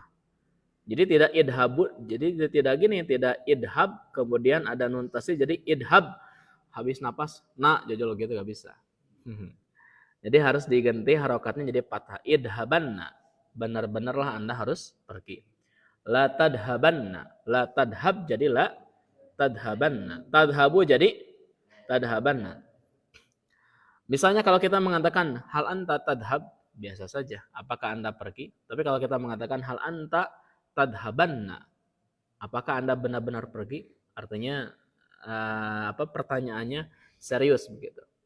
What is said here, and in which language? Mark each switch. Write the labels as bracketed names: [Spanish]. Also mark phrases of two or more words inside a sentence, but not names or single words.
[Indonesian] Jadi tidak idhabu, jadi tidak gini, tidak idhab kemudian ada [Arabic] نون تشديد [Indonesian] jadi idhab. Habis napas, jojol gitu gak bisa. Jadi harus diganti harokatnya jadi fathah. [Arabic] Idhabanna. [Indonesian] Benar-benarlah Anda harus pergi. [Arabic] لا تذهبنّ. لا تذهب jadi لا تذهبنّ. Tadhabu jadi tadhabanna. [Indonesian] Misalnya kalau kita mengatakan [Arabic] هل أنت تذهب, [Indonesian] biasa saja. Apakah Anda pergi? Tapi kalau kita mengatakan [Arabic] هل أنت تذهبنّ, [Indonesian] apakah Anda benar-benar pergi? Artinya pertanyaannya serius begitu.